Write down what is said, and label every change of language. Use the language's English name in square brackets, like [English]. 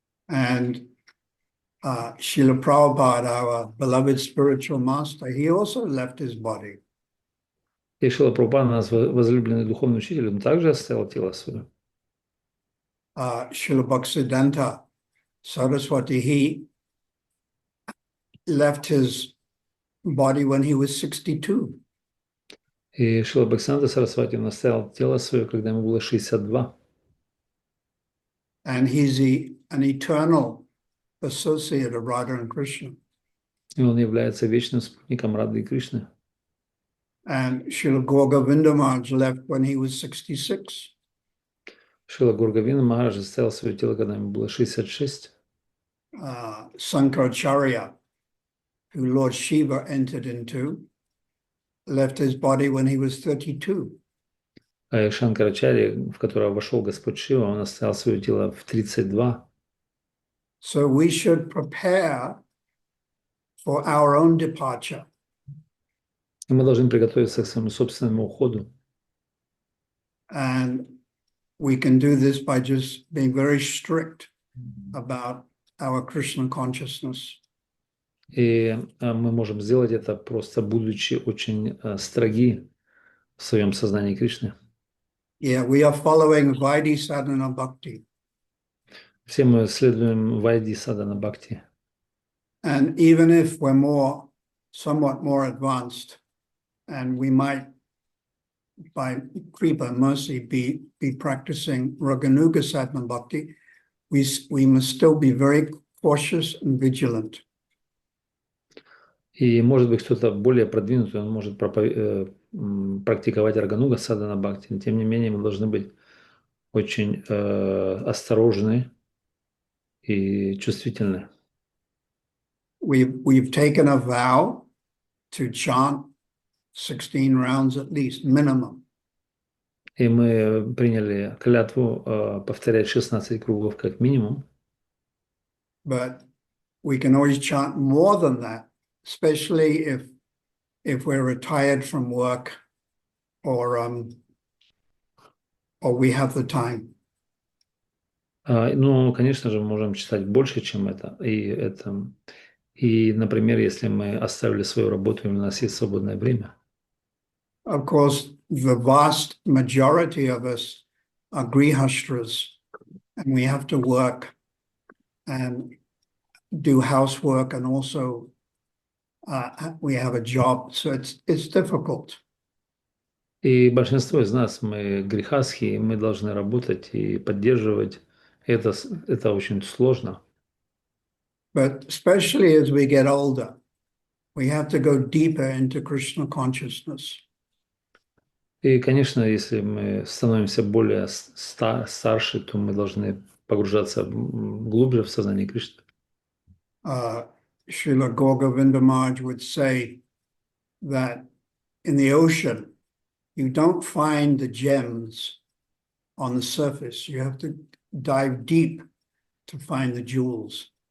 [English] And Srila Prabhupada, our beloved spiritual master, he also left his body. [Russian] И Шрила Прабхупада, наш возлюбленный духовный учитель, он также оставил тело свое. [English] Srila Bhaktisiddhanta Saraswati, he left his body when he was 62. [Russian] И Шрила Бхактисиданта Сарасвати, он оставил тело свое, когда ему было 62. [English] And he's an eternal associate of Radha and Krishna. [Russian] И он является вечным спутником Рады и Кришны. [English] And Srila Gaur-Govinda Maharaj left when he was 66. [Russian] Шрила Гургавина Махарадж оставил свое тело, когда ему было 66. [English] Sankaracharya, who Lord Shiva entered into, left his body when he was 32. [Russian] А Шанкарачарья, в которого вошел Господь Шива, он оставил свое тело в 32. [English] So we should prepare for our own departure. [Russian] И мы должны приготовиться к своему собственному уходу. [English] And we can do this by just being very strict about our Krishna consciousness. [Russian] И мы можем сделать это, просто будучи очень строги в своем сознании Кришны. [English] Yeah, we are following Vaidhi Sadhana Bhakti. [Russian] Все мы следуем Вайди Садана Бхакти. [English] And even if we're somewhat more advanced, and we might, by kripa mercy, be practicing Raganuga Sadhana Bhakti, we must still be very cautious and vigilant. [Russian] И, может быть, кто-то более продвинутый, он может практиковать Рагануга Садана Бхакти. Но, тем не менее, мы должны быть очень осторожны и чувствительны. [English] We've taken a vow to chant 16 rounds at least, minimum. [Russian] И мы приняли клятву повторять 16 кругов как минимум. [English] But we can always chant more than that, especially if we're retired from work or we have the time. [Russian] Ну, конечно же, мы можем читать больше, чем это. И, например, если мы оставили свою работу, и у нас есть свободное время. [English] Of course, the vast majority of us are grihastras, and we have to work and do housework, and also we have a job, so it's difficult. [Russian] И большинство из нас, мы грехасхи, и мы должны работать и поддерживать. Это очень сложно. [English] But especially as we get older, we have to go deeper into Krishna consciousness. [Russian] И, конечно, если мы становимся более старше, то мы должны погружаться глубже в сознание Кришны. [English] Srila Gaur-Govinda Maharaj would say that in the ocean, you don't find the gems on the surface. You have to dive deep to find the jewels.